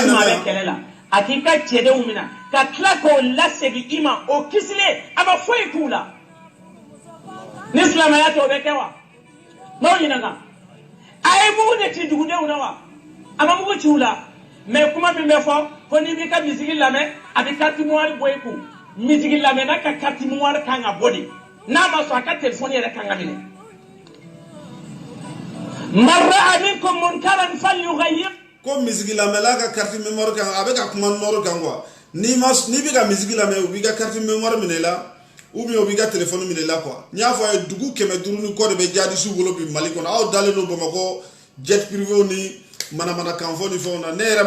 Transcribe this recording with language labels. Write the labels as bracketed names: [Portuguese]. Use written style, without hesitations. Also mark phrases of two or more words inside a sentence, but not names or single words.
[Bambara] na bɛ kɛlɛ la a k'i ka cɛdenw minɛ ka tila k'o lasegin i ma o kisilen a ma foyi k'u la ni silamɛya tɛ o bɛ kɛ wa n'aw ɲininka a ye mugu de ci dugudenw na wa a ma mugu ci u la mais kuma min bɛ fɔ ko n'i b'i ka misigi lamɛn a bɛ [French] carte mémoire [Bambara] bɔ i kun misigi lamɛnna ka [French] carte mémoire [Bambara] kan ka bɔ de n'a ma sɔn a ka téléphone yɛrɛ kan ka minɛ [Arabic] من رأى منكم منكرا فليغيره [Bambara] ko misigi lamɛnla ka [French] carte mémoire [Bambara] kan a bɛ ka kuma nɔrɔ kan quoi n'i bɛ ka misigi lamɛn u b'i ka carte mémoire minɛ la [French] ou bien [Bambara] u b'i ka téléphone minɛ la quoi n y'a fɔ a ye dugu 500 ni kɔ de bɛ jihadistes bolo bi Mali kɔnɔ aw dalen don Bamakɔ [French] jet privé [Bambara] ni manamanakan fɔ ni fɛnw na ne yɛrɛ